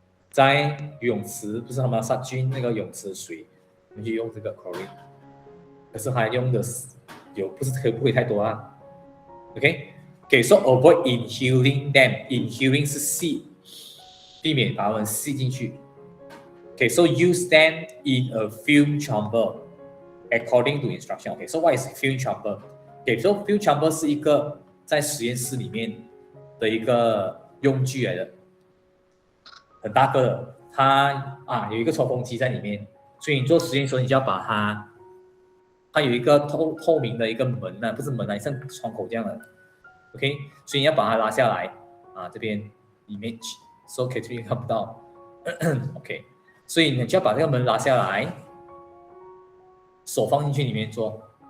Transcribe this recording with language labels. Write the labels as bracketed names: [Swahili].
[Chinese] 在游泳池不是他们要杀菌那个泳池的水，我们就用这个 chlorine。可是它用的不会太多啊。 [English] Okay, so avoid inhaling them. [Chinese] Inhaling 是吸，避免把它们吸进去。 [English] Okay, so use them in a fume chamber according to instruction. Okay, so what is fume chamber? [Chinese] Okay, so fume chamber 是一个在实验室里面的一个用具来的，很大个的，它有一个抽风机在里面，所以你做实验的时候，你就要把它有一个透明的一个门啊，不是门啊，像窗口这样的 ，OK， 所以你要把它拉下来啊，这边 image，so Catherine 看不到，OK， 所以你就要把这个门拉下来，手放进去里面做。